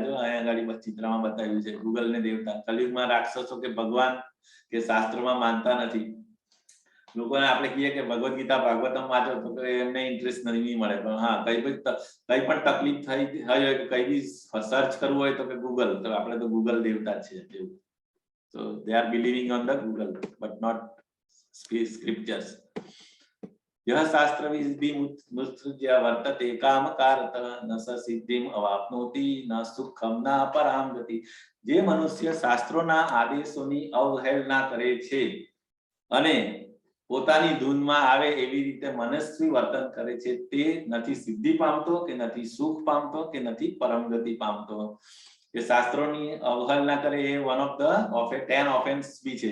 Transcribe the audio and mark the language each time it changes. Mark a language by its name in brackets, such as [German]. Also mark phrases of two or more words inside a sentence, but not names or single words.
[Gujarati] જો અહીંયા આગળ ચિત્રમાં બતાવ્યું છે, ગૂગલ ને દેવતા. કળિયુગમાં રાક્ષસો કે ભગવાન કે શાસ્ત્રમાં માનતા નથી. લોકોને આપણે કહીએ કે ભગવદ ગીતા, ભાગવતમ વાંચો તો એમને ઇન્ટરેસ્ટ નહીં મળે. પણ હા, કઈ પણ તકલીફ થઈ હોય, કઈ બી સર્ચ કરવું હોય તો કે ગૂગલ. તો આપણે તો ગૂગલ દેવતા છે. [English] So they are believing on the Google but not scriptures. [Sanskrit] यह शास्त्र विधि मुत्सृज्य वर्तते कामकारत न स सिद्धिम अवाप्नोति न सुखम न पराम गति. [Gujarati] જે મનુષ્ય શાસ્ત્રોના આદેશોની અવહેલના કરે છે અને પોતાની ધૂનમાં આવે એવી રીતે મનસ્વી વર્તન કરે છે, તે નથી સિદ્ધિ પામતો, કે નથી સુખ પામતો, કે નથી પરમ ગતિ પામતો. કે શાસ્ત્રોની અવહેલના કરે એ [English] one of the 10 offenses [Gujarati] બી છે.